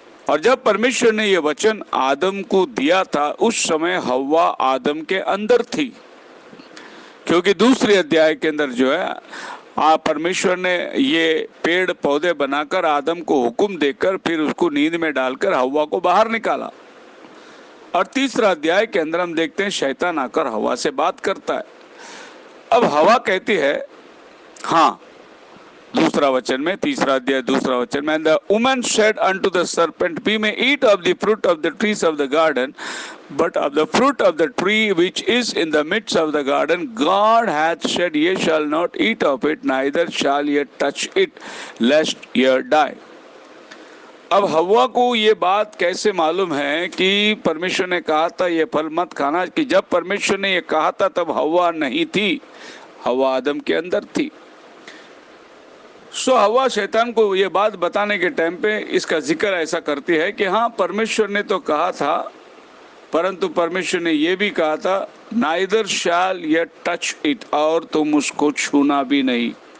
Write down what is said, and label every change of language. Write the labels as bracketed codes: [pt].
[hi] और जब परमेश्वर ने ये वचन आदम को दिया था उस समय हवा आदम के अंदर थी, क्योंकि दूसरे अध्याय के अंदर जो है परमेश्वर ने ये पेड़ पौधे बनाकर आदम को हुक्म देकर फिर उसको नींद में डालकर हवा को बाहर निकाला। और तीसरा अध्याय के अंदर हम देखते हैं शैतान आकर हवा से बात करता है। अब हवा कहती है, हाँ, दूसरा वचन में, [en] तीसरा अध्याय दूसरा वचन में, the woman said unto the serpent, we may eat of the fruit of the trees of the garden, but of the fruit of the tree which is in the midst of the garden, God hath said, ye shall not eat of it, neither shall ye touch it, lest ye die। [hi] अब हवा को ये बात कैसे मालूम है कि परमेश्वर ने कहा था ये फल मत खाना, कि जब परमेश्वर ने ये कहा था तब हवा नहीं थी, हवा आदम के अंदर थी। सो हवा शैतान को ये बात बताने के टाइम पे इसका जिक्र ऐसा करती है कि हाँ, परमेश्वर ने तो कहा था, परंतु परमेश्वर ने ये भी कहा था [en] neither shall ye touch it, [hi] और तुम उसको छूना भी नहीं।